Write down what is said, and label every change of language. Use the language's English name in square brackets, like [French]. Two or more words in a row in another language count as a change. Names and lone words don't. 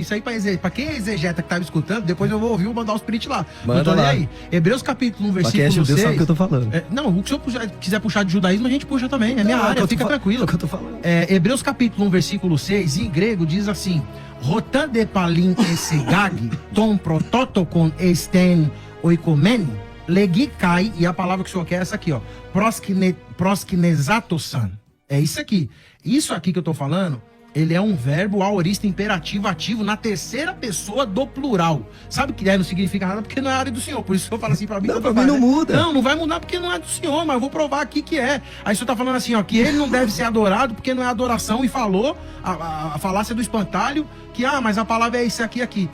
[Portuguese] Isso aí pra quem é exegeta que tava escutando, depois eu vou ouvir, vou mandar os print lá. Manda não tô nem lá. aí. Hebreus capítulo 1, Pra quem é versículo judeu 6. sabe o que eu tô falando. Não, o que o senhor quiser puxar de judaísmo, a gente puxa também. É minha área, fica tranquilo. É o que eu tô falando. Hebreus capítulo 1, versículo 6, em grego, diz assim: [Greek] ὅταν δὲ πάλιν εἰσαγάγῃ τὸν πρωτότοκον εἰς τὴν οἰκουμένην, λέγει καὶ, [Portuguese] e a palavra que o senhor quer é essa aqui, ó, proskinesatosan. É isso aqui. Isso aqui que eu tô falando, ele é um verbo aorista imperativo ativo na terceira pessoa do plural. Sabe que não significa nada porque não é a área do senhor. Por isso que eu falo assim pra mim. Não, pra mim não muda. Não vai mudar porque não é do senhor, mas eu vou provar aqui que é. Aí o senhor tá falando assim, ó, que ele não deve ser adorado porque não é adoração e falou a falácia do espantalho que, mas a palavra é isso aqui.